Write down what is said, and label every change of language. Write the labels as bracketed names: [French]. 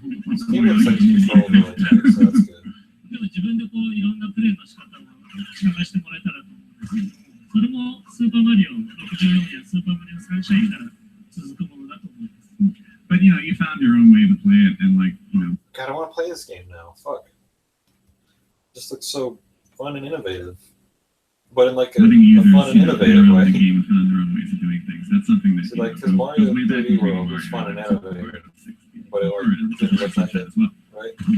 [English] This game looks like it's controlled really tight, so that's good. [Japanese] でも自分でこういろんなプレイの仕方を探してもらえたらと思うんですけど、それもスーパーマリオ64やスーパーマリオサンシャインから続くものだと思います。 [English] But you found your own way to play it, and God, I want to play this game now. Fuck. Just looks so fun and innovative. But in like a fun and innovative way. The game found their own ways of doing things. That's something that. So like, because Mario 3D World was fun and innovative, but it didn't look like it, right?